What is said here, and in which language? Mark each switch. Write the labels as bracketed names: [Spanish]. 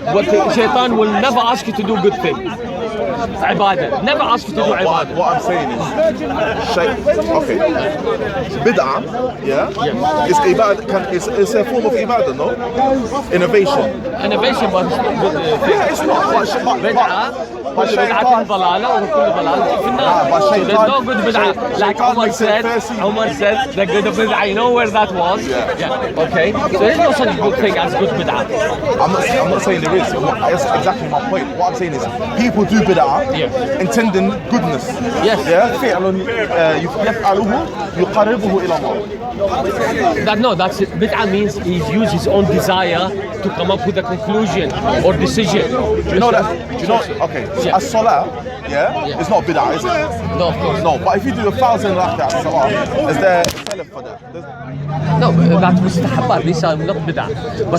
[English] But Shaitan will never ask you to do good things. Ibadah. Never ask you to do ibadah. What I'm saying is, okay, bid'ah, it's ibadah. It's a form of ibadah, no? Innovation, but it's not good. It's not. Bid'ah. [Arabic] بدعة ضلالة وكل ضلالة في النار. [English] So there's no good bid'ah. Like Umar said, the good bid'ah. You know where that was? Yeah. Okay. So there's no such good thing as good bid'ah. I'm not saying there is. That's exactly my point. What I'm saying is, people do bid'ah intending goodness. Yes. Yeah. [Arabic] فعل يفعله يقربه إلى الله. [English] That's it. Bid'ah means he uses his own desire to come up with a conclusion or decision. Do you know that? Okay. As salah, it's not bid'ah, is it? No, of course. No, but if you do 1,000 rak'ah salah, is there a salaf for that? No, that's mustahabat. These are not bid'ah. But